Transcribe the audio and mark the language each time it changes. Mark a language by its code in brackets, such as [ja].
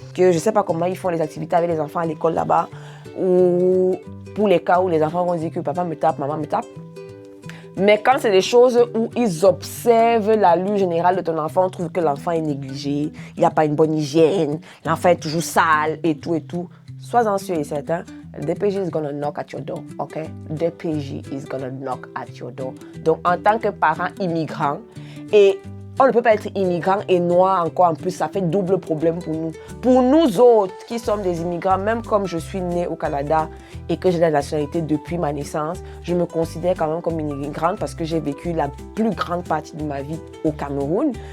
[fr] Que je ne sais pas comment ils font les activités avec les enfants à l'école là-bas. Ou pour les cas où les enfants vont dire que papa me tape, maman me tape. Mais quand c'est des choses où ils observent l'allure générale de ton enfant, on trouve que l'enfant est négligé, il n'y a pas une bonne hygiène, l'enfant est toujours sale et tout. Sois-en sûr et certain, [en] DPJ is gonna knock at your door, ok? DPJ is gonna knock at your door. [fr] Donc, en tant que parent immigrant, et on ne peut pas être immigrant et noir encore en plus, ça fait double problème pour nous. Pour nous autres qui sommes des immigrants, même comme je suis née au Canada et que j'ai la nationalité depuis ma naissance, je me considère quand même comme une immigrante parce que j'ai vécu la plus grande partie de ma vie au Cameroun.